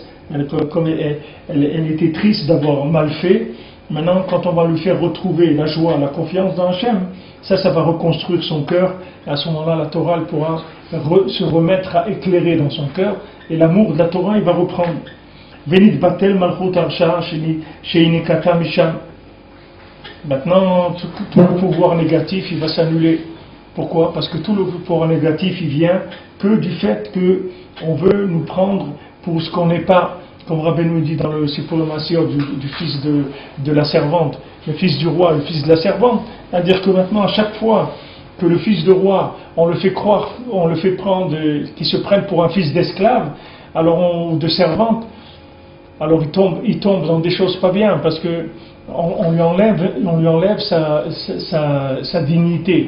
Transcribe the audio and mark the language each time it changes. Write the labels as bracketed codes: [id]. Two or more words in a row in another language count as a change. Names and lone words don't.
[fr] Comme elle était triste d'avoir mal fait. Maintenant, quand on va lui faire retrouver la joie, la confiance dans Hachem, ça va reconstruire son cœur. Et à ce moment-là, la Torah elle pourra se remettre à éclairer dans son cœur. Et l'amour de la Torah, il va reprendre. [he] ונתבטל מלכות הרשעה שיניקתה משם. [fr] Maintenant, tout le pouvoir négatif, il va s'annuler. Pourquoi? Parce que tout le pouvoir négatif, il vient que du fait qu'on veut nous prendre pour ce qu'on n'est pas. Comme Rabbi nous dit dans le [he] סיפורי מעשיות [fr] du fils de la servante, le fils du roi, le fils de la servante, c'est-à-dire que maintenant, à chaque fois que le fils de roi, on le fait croire, on le fait prendre, qu'il se prenne pour un fils d'esclave, ou de servante, alors il tombe dans des choses pas bien, parce que on lui enlève sa dignité.